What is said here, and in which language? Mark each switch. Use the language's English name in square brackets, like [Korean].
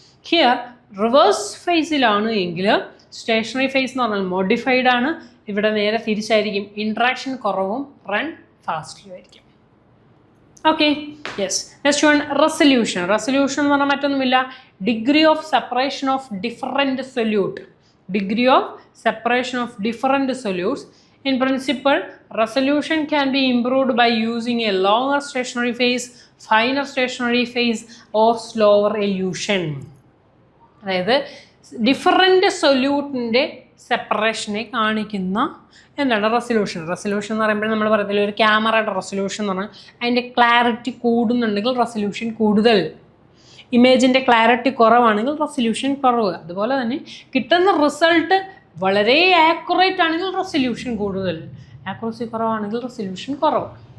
[Malayalam] Here reverse ഫേസിലാണ് എങ്കിൽ stationary phase എന്ന് പറഞ്ഞാൽ മോഡിഫൈഡ് ആണ്, ഇവിടെ നേരെ തിരിച്ചായിരിക്കും, ഇൻട്രാക്ഷൻ കുറവും റൺ ഫാസ്റ്റ്ലി ആയിരിക്കും. Okay, yes. [English] Next one resolution. Resolution [Malayalam] എന്ന് പറഞ്ഞാൽ മറ്റൊന്നുമില്ല, [English] Degree of separation of different solute. Degree of separation of different solutes. In principle, resolution can be improved by using a longer stationary phase, finer stationary phase or slower elution. [Malayalam] അതായത് different സൊല്യൂട്ടിൻ്റെ സെപ്പറേഷനെ കാണിക്കുന്ന എന്താണ്? Resolution. Resolution എന്ന് പറയുമ്പോൾ നമ്മൾ പറയത്തില്ല, ഒരു ക്യാമറയുടെ resolution എന്ന് പറഞ്ഞാൽ അതിൻ്റെ ക്ലാരിറ്റി കൂടുന്നുണ്ടെങ്കിൽ റെസൊല്യൂഷൻ കൂടുതൽ. ഇമേജിൻ്റെ ക്ലാരിറ്റി കുറവാണെങ്കിൽ റെസൊല്യൂഷൻ കുറവ്. അതുപോലെ തന്നെ കിട്ടുന്ന റിസൾട്ട് വളരെ ആക്യുറേറ്റ് ആണെങ്കിൽ റെസൊല്യൂഷൻ കൂടുതൽ, ആക്യുറസി കുറവാണെങ്കിൽ റെസൊല്യൂഷൻ കുറവ്.